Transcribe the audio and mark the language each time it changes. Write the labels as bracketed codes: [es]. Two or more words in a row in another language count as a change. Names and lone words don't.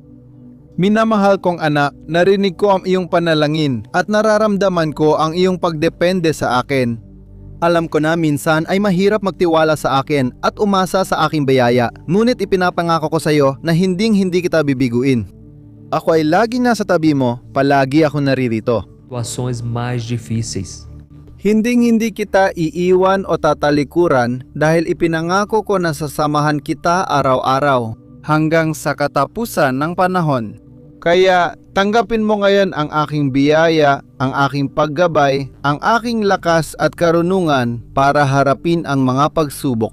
[tl] Minamahal kong anak, narinig ko ang iyong panalangin at nararamdaman ko ang iyong pagdepende sa akin. Alam ko na minsan ay mahirap magtiwala sa akin at umasa sa aking biyaya, ngunit ipinapangako ko sa iyo na hindi kita bibiguin. Ako ay lagi nasa tabi mo, palagi ako naririto. [pt] Situações mais difíceis. [tl] Hindi kita iiwan o tatalikuran dahil ipinangako ko na sasamahan kita araw-araw hanggang sa katapusan ng panahon. Kaya tanggapin mo ngayon ang aking biyaya, ang aking paggabay, ang aking lakas at karunungan para harapin ang mga pagsubok.